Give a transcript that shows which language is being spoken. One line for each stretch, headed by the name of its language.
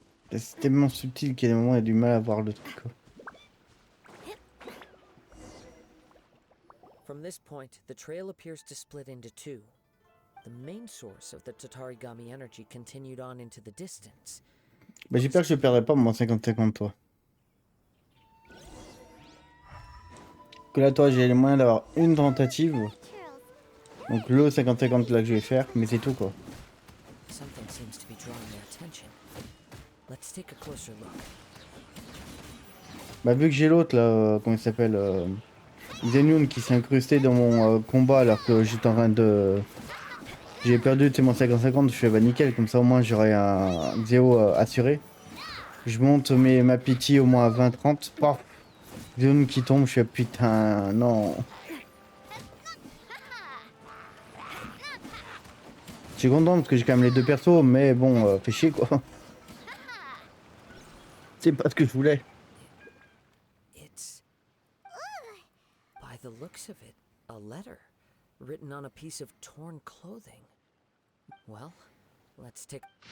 French: C'est tellement subtil qu'il y a des moments où il y a du mal à voir le truc quoi.
English: From this point, the trail appears to split into two. The main source of the Tatarigami energy continued on into the distance.
French: Bah j'espère que je perdrai pas mon 50-50 toi. Que là toi j'ai les moyens d'avoir une tentative. Donc le 50-50 là que je vais faire, mais c'est tout quoi.
English: Something seems to be drawing their attention. Let's take a closer look.
French: Bah vu que j'ai l'autre là, comment il s'appelle Zenyun qui s'est incrusté dans mon combat alors que j'étais en train de... J'ai perdu mon 50-50, je fais bah nickel, comme ça au moins j'aurai un 0 assuré. Je monte ma pitié au moins à 20-30, paf, Zenyun qui tombe, je fais putain non. Je suis content parce que j'ai quand même les deux persos, mais bon, fait chier quoi. C'est pas ce que je voulais.
English: It's, by the looks of it, a letter written on a piece of torn clothing. Well, let's take...